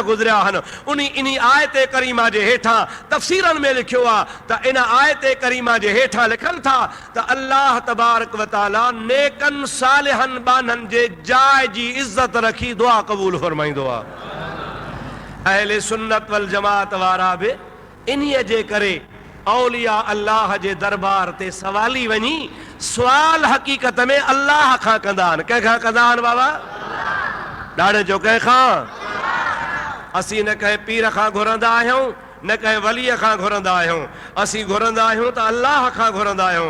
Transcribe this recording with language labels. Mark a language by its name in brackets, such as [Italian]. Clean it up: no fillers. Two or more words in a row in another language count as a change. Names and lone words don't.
[Sindhi] गुज़रिया आहिनि इन आयत करीमा जे हेठां तफ़सीरनि में लिखियो आहे त इन आयत करीमा जे हेठां लिखनि था त अल्लाह [Arabic] تبارك وتعالى [Sindhi] नेकन सालिहन बाननि जे जाइ जी इज़त रखी दुआ क़बूल फरमाईंदो आहे अहले सुन्नत वल जमात वारा बि इन्हीअ जे करे औलिया अल्लाह जे दरबार ते सवाली वञी सवाल हकीकत में अल्लाह खां कंदा आहिनि कंहिंखां कंदा आहिनि बाबा ॾाढे जो कंहिंखां असीं न कंहिं पीर खां घुरंदा आहियूं न कंहिं वलीअ खां घुरंदा आहियूं असीं घुरंदा आहियूं त अल्लाह खां घुरंदा आहियूं